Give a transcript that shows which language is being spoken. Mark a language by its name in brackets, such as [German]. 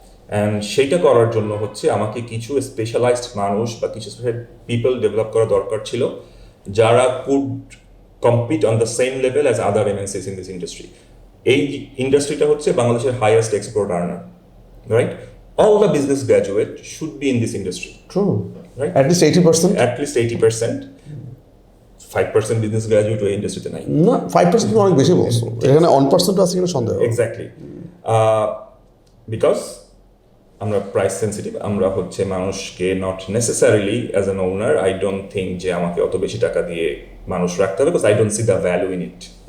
[Bangla] And সেইটা করার জন্য হচ্ছে আমাকে কিছু স্পেশালাইজড মানুষ বা কিছু স্পেশাল পিপল ডেভেলপ করা দরকার ছিল যারা [English] Could compete on the same level as other MNCs in this industry. [Bangla] এই ইন্ডাস্ট্রিটা হচ্ছে বাংলাদেশের highest export earner, right? [English] All the business graduate should be in this industry. True. Right? At least 80%? At least 80%. [Bangla] 5% business graduate ওই ইন্ডাস্ট্রিতে নাই। না, 5% তো অনেক বেশি বলছো। এখানে 1% আছে কিনা সন্দেহ। [English] Exactly. [Bangla] Because আমরা প্রাইস সেন্সিটিভ, আমরা হচ্ছে মানুষকে [English] not necessarily as an owner I don't think [Bangla] যে আমাকে অত বেশি টাকা দিয়ে মানুষ রাখতে হবে, [English] Because I don't see the value in it.